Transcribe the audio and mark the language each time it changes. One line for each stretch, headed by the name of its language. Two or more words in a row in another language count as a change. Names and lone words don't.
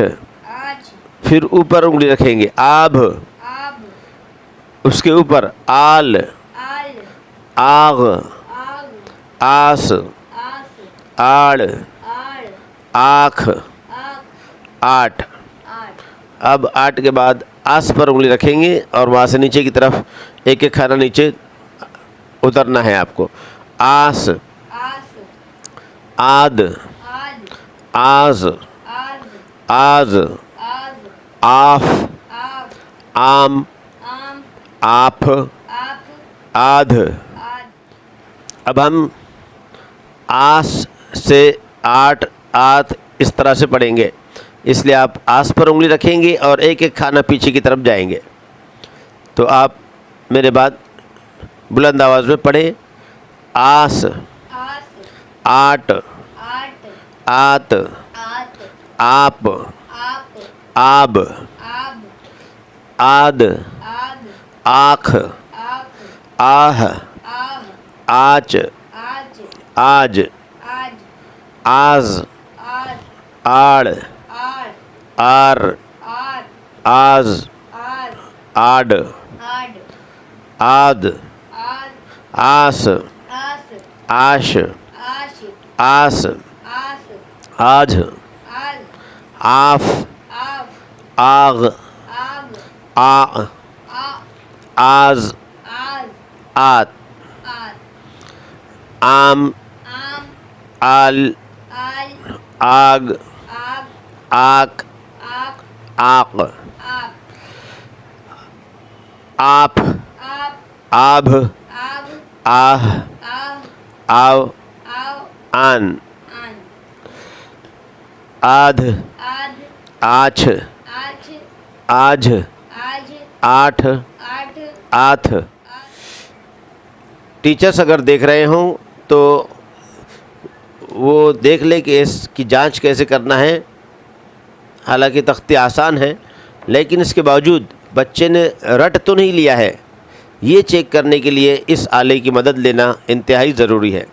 Urdu: پھر اوپر انگلی رکھیں گے۔ آبھ، اس کے اوپر آل، آغ، آس، آڑ، آکھ، آٹھ۔ اب آٹھ کے بعد آس پر انگلی رکھیں گے اور وہاں سے نیچے کی طرف ایک ایک خانہ نیچے اترنا ہے آپ کو۔ آس، آد، آز، آز، آف، آم، آپ، آدھ۔ اب ہم آس سے آٹھ، آت اس طرح سے پڑھیں گے، اس لیے آپ آس پر انگلی رکھیں گے اور ایک ایک کھانا پیچھے کی طرف جائیں گے۔ تو آپ میرے بعد بلند آواز میں پڑھیں، آس، آٹ، آت، آپ، آب، آد، آخ، آہ، آچ، آج، آز، آڑ، آر، آز، آڈ، آد، آس، آش، آس، آج، آف، آغ، آ، آز، آت، آم، آل، آگ، آک، آق، آپ، آبھ، آہ، آو، آن، آدھ، آچھ، آجھ، آٹھ، آتھ۔ ٹیچرس اگر دیکھ رہے ہوں تو وہ دیکھ لیں کہ اس کی جانچ کیسے کرنا ہے۔ حالانکہ تختی آسان ہے، لیکن اس کے باوجود بچے نے رٹ تو نہیں لیا ہے، یہ چیک کرنے کے لیے اس آلے کی مدد لینا انتہائی ضروری ہے۔